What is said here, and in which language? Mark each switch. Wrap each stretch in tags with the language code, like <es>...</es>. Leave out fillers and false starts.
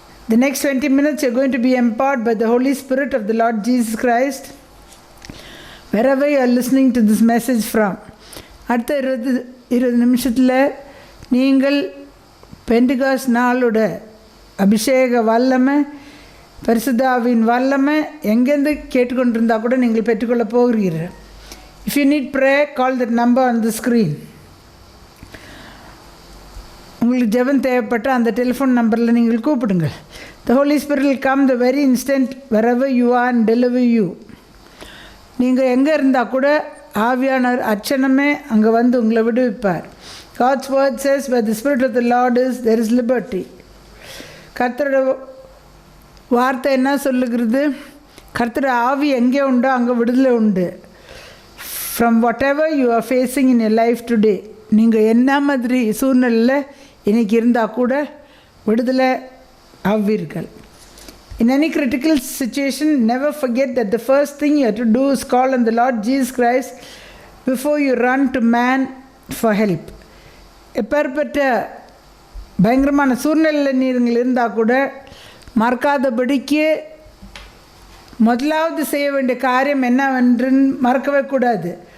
<en>The next 20 minutes are going to be empowered by the Holy Spirit of the Lord Jesus Christ, wherever you are listening to this message from.</en> <ta>அடுத்த 20 நிமிஷத்தில் நீங்கள் Pentecost நாளோட அபிஷேக வல்லமை, பரிசுத்தாவின் வல்லமை எங்கேருந்து கேட்டுக்கொண்டிருந்தால் கூட நீங்கள் பெற்றுக்கொள்ள போகிறீர்கள்.</ta> <en>If you need prayer, call that number on the screen.</en> <ta>உங்களுக்கு ஜெபம் தேவைப்பட்ட அந்த டெலிஃபோன் நம்பரில் நீங்கள் கூப்பிடுங்க.</ta> <en>The Holy Spirit will come the very instant wherever you are and deliver you.</en> <ta>நீங்கள் எங்கே இருந்தால் கூட ஆவியானவர் அச்சனமே அங்கே வந்து உங்களை விடுவிப்பார்.</ta> <en>God's word says, where the Spirit of the Lord is, there is liberty.</en> <ta>கர்த்தரோட வார்த்தை என்ன சொல்லுகிறது? கர்த்தரோட ஆவி எங்கே உண்டோ அங்கே விடுதலை உண்டு.</ta> <en>From whatever you are facing in your life today,</en> <ta>நீங்கள் என்ன மாதிரி சூழ்நிலையில் இன்றைக்கி இருந்தால் கூட விடுதலை ஆவீர்கள்.</ta> <en>In any critical situation, never forget that the first thing you have to do is call on the Lord Jesus Christ before you run to man for help.</en> <ta>எப்பேற்பட்ட பயங்கரமான சூழ்நிலையில் நீங்கள் இருந்தால் கூட மறக்காதபடிக்கு முதலாவது செய்ய வேண்டிய காரியம் என்னவென்று மறக்கவே கூடாது.</ta>